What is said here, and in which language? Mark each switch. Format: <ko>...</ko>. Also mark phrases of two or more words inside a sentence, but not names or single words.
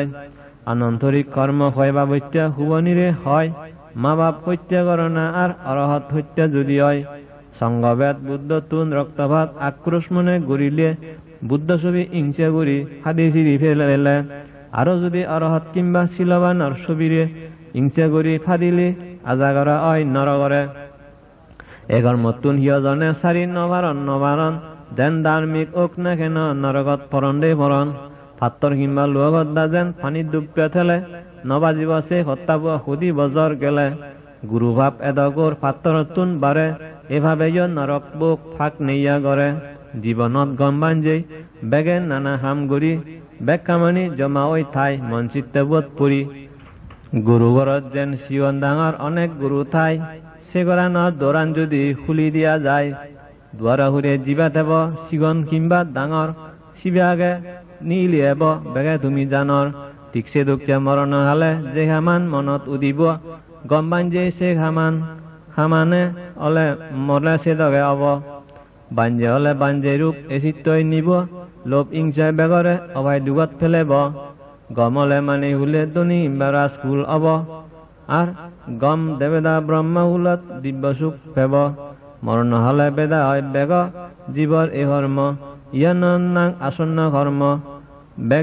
<ccp>আনন্তরিক কর্ম হয় বা বৈত্যা হুবনিরে হয় মা বাপ হত্যা করে না আর অরহত হত্যা যদি হয় সংগবেদ বুদ্ধ তুন রক্তভাত আক্রোশ মনে গড়িলে বুদ্ধ ছবি ইংসা গুড়ি হাদি চিরি ফেলে আরো যদি অরহত কিংবা শিলবান ছবিরে ইংসা গুড়ি ফাদিলে আজাগরা অয় নরগরে এগর মতুন হিয়জনে সারি নবারণ যেন ধার্মিক ওক না কেন নরগত পরণ দে পরণ পাত্তৰ কিংবা লোহগত যেন পানীত ডুবকে থেলে নবাজিব সে হত্যাব সুদি বজর গেলে গুরুভাব এদগর পাত্তরতুন বারে এভাবে নরক বুক ফাঁক নেইয়া গড়ে জীবনত গম বাঞ্জেই বেগে নানা হাম গড়ি বেগ কামানি জমা ওই ঠাই মন চিত্তে বোধ পড়ি গুরু ঘরত যেন শিৱন ডাঙর অনেক গুরু ঠাই সেগরানত দোরান যদি খুলি দিয়া যায় দুয়ারা হুরে জিবা দেব শিগন কিংবা ডাঙর শিবাগে নিলিয়াব বেগে তুমি জানর ঠিকছে দুঃখে মরণ হালে যে হামান মনত উদিব গম বাঞ্জে সে হামানে অলে মরলে সে দগে অব বাঞ্জে হলে বাঞ্জে রূপ এসিত্তই নিব লোভ ইংসায় বেগরে অভাই ডুবত ফেলেব গমলে মানে হুলে দনি বেড়া স্কুল অব আর গম দেবেদা ব্রহ্মা হুলত দিব্য সুখ পেব মরণ হলে বেদা হয় বেগ জীবর এ ধর্ম ইয়ান আসন্ন কর্ম বেগ</ccp>